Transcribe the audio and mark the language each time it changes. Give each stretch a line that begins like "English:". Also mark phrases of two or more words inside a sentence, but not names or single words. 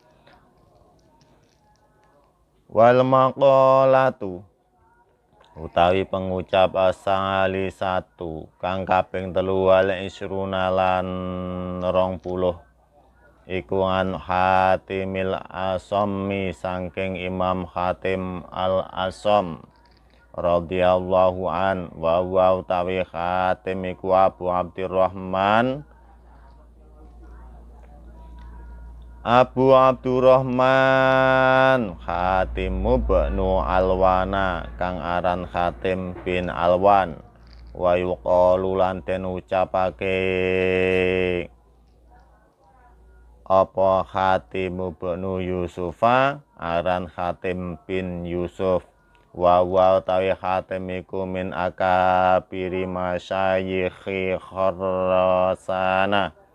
Arabic: والمقالة
Javanese: utawi pengucap asali satu kang kaping 3
Arabic: والعشرون
Javanese: lan 20 iku
Arabic: عن حاتم الأصم
Javanese: saking Imam Hatim al Asam
Arabic: رضي الله عن
Javanese: wa utawi Hatim iku Abu Abdurrahman Hatim bnu Alwana kang aran Hatim bin Alwan
Arabic: ويقال
Javanese: lan den ucapake apa Hatim bnu Yusufa aran Hatim bin Yusuf wa utawi Hatim iku
Arabic: من أكابر مشايخ خراسان